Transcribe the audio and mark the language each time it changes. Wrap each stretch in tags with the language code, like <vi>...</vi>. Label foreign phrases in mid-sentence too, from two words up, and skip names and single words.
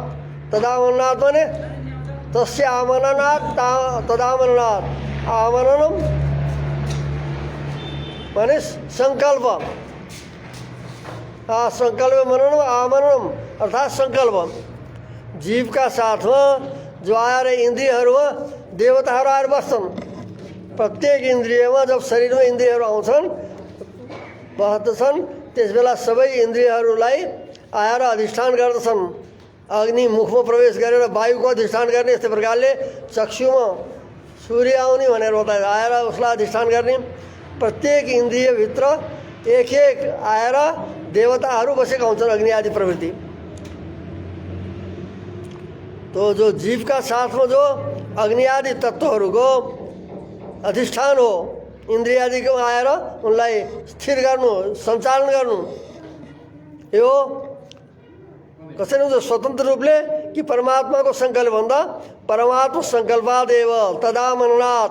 <sa>तदामरणात् माने तस्य आमरणात् तदामरणात्। आमरणम माने संकल्प, संकल्प मननम आमरणम अर्थात संकल्प।</sa> <ne>जीव का साथमा जो आएर इन्द्रियहरूमा देवताहरू आएर बस्छन्। प्रत्येक इन्द्रियमा जब शरीरमा इन्द्रियहरू आउँछन् बस्दछन्, त्यसबेला सबै इन्द्रियहरूलाई आएर अधिष्ठान गर्दछन्। अग्नि मुखमा प्रवेश गरेर वायुको अधिष्ठान गर्ने, यस्तै प्रकारले चक्षुमा सूर्य आउने भनेर बताए आएर उसलाई अधिष्ठान गर्ने। प्रत्येक इन्द्रियभित्र एक एक आएर देवताहरू बसेका हुन्छन्, अग्नि आदि प्रवृत्ति। तो जो जीव का साथमा जो अग्नि आदि तत्त्वहरूको अधिष्ठान हो, इन्द्रियादिको आएर उनलाई स्थिर गर्नु, सञ्चालन गर्नु, यो कसरी हुन्छ? स्वतन्त्र रूपले कि परमात्माको सङ्कल्प भन्दा</ne> <sa>परमात्मा सङ्कल्पादेव तदामरणात्।</sa>